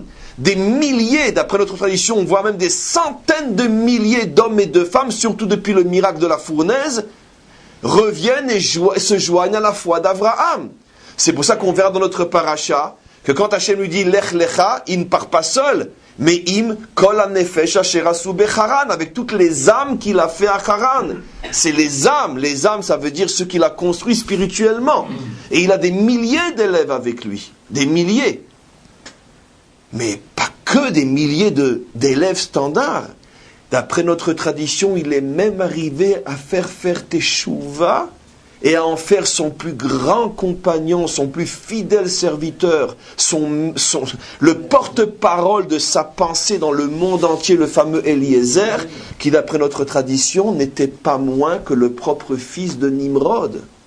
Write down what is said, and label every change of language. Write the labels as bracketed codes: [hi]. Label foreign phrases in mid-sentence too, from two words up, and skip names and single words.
[fr] Des milliers, d'après notre tradition, on voit même des centaines de milliers d'hommes et de femmes, surtout depuis le miracle de la fournaise, reviennent et se joignent à la foi d'Abraham. C'est pour ça qu'on verra dans notre paracha que quand Hachem lui dit [he] לך לך, [fr] il ne part pas seul, mais [he] עם כל הנפש אשר עשו בחרן, [fr] avec toutes les âmes qu'il a fait à Haran. C'est les âmes ça veut dire ceux qu'il a construits spirituellement. Et il a des milliers d'élèves avec lui, des milliers. Mais pas que des milliers d'élèves standards. D'après notre tradition, il est même arrivé à faire Teshuvah et à en faire son plus grand compagnon, son plus fidèle serviteur, le porte-parole de sa pensée dans le monde entier, le fameux Eliezer, qui d'après notre tradition n'était pas moins que le propre fils de Nimrod.